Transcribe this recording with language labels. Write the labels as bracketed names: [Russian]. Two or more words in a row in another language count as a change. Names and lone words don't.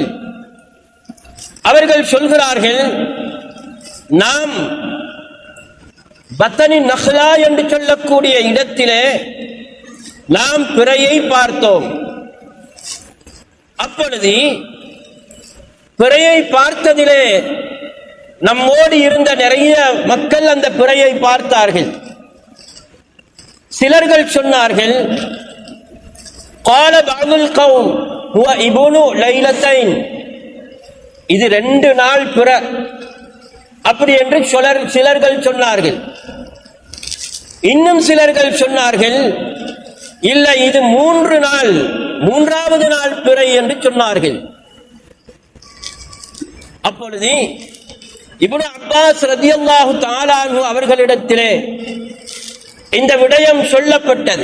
[Tamil] அவர்கள் சொல்கிறார்கள், நாம் பத்தனி நஹ்லா என்று சொல்லக்கூடிய இடத்திலே நாம் பிறையை பார்த்தோம். அப்பொழுது பிறையை பார்த்ததிலே நம்மோடு இருந்த நிறைய மக்கள் அந்த பிறையை பார்த்தார்கள். சிலர்கள் சொன்னார்கள், [Arabic] قال بعض القوم هو ابن ليلتين, [Tamil] இது 2 நாள் பிற அப்படி என்று சிலர்கள் சொன்னார்கள். இன்னும் சிலர்கள் சொன்னார்கள், இல்லை இது 3 நாள், 3வது நாள் பிறை என்று சொன்னார்கள். அப்பொழுது இப்னு அப்பாஸ் [Arabic] رضي الله تعالى عنه [Tamil] அவர்களிடத்திலே இந்த விடயம் சொல்லப்பட்டது.